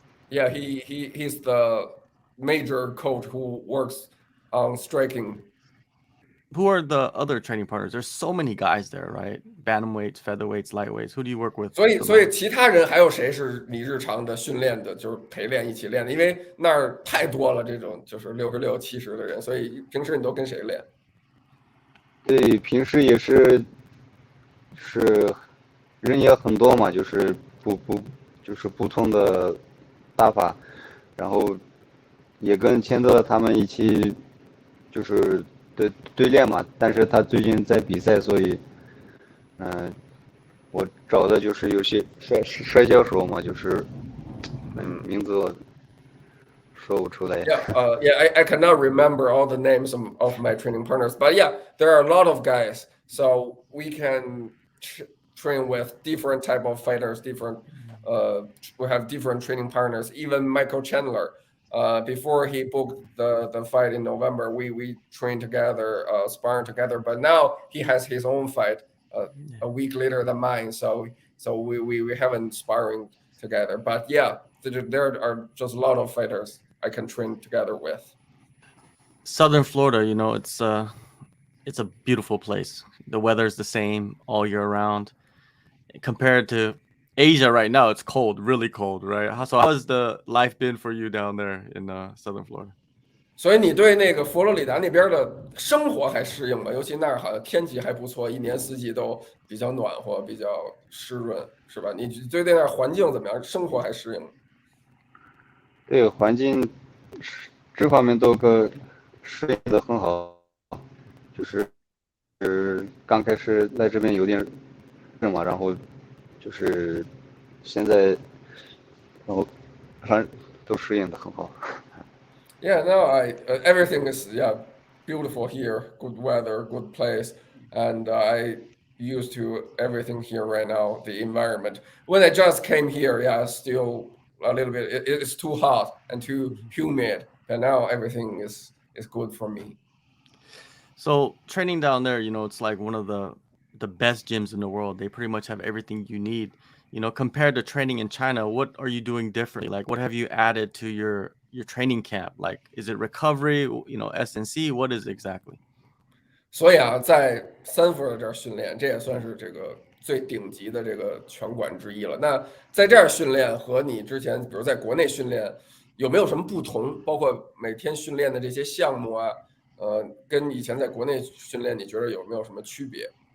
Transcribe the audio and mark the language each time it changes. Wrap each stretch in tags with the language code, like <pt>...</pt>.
<en>Yeah, he's the major coach who works on striking. who are the other training partners? There's so many guys there, right? Bantamweights, featherweights, lightweights. Who do you work with</en> <zh>所以</zh> <en>the</en> <zh>所以</zh> <en>most?</en> <zh>其他人还有谁是你日常的训练的，就是陪练一起练的？因为那儿太多了，这种就是66、70的人，所以平时你都跟谁练？对，平时也是人也很多嘛，就是就是不同的打法，然后也跟千德他们一起就是对练嘛。但是他最近在比赛，所以我找的就是有些摔跤手嘛，就是名字说不出来。</zh> <en>Yeah, I cannot remember all the names of my training partners, but yeah, there are a lot of guys. So we can train with different type of fighters, we have different training partners. Even Michael Chandler, before he booked the fight in November, we trained together, sparring together. But now he has his own fight a week later than mine, so we haven't sparring together. But yeah, there are just a lot of fighters I can train together with. Southern Florida, it's a beautiful place. The weather is the same all year round. Compared to Asia right now, it's cold, really cold, right? So how has the life been for you down there in Southern Florida?</en> <zh>所以你对那个佛罗里达那边的生活还适应吗？尤其那儿好像天气还不错，一年四季都比较暖和，比较湿润，是吧？你对那儿环境怎么样？生活还适应吗？对环境这方面都适应的很好，就是刚开始来这边有点热嘛，然后就是现在，然后反正都适应的很好。</zh> <en>Yeah, no, everything is beautiful here, good weather, good place, and I used to everything here right now. The environment. When I just came here, yeah, still a little bit. It's too hot and too humid, and now everything is good for me. So training down there, it's like one of the best gyms in the world. They pretty much have everything you need. Compared to training in China, what are you doing differently? Like, what have you added to your training camp? Like, is it recovery? S&C? What is it exactly?</en> <zh>所以啊，在三佛的这儿训练，这也算是这个最顶级的这个拳馆之一了。那在这儿训练和你之前，比如在国内训练，有没有什么不同？包括每天训练的这些项目啊，跟以前在国内训练，你觉得有没有什么区别？</zh>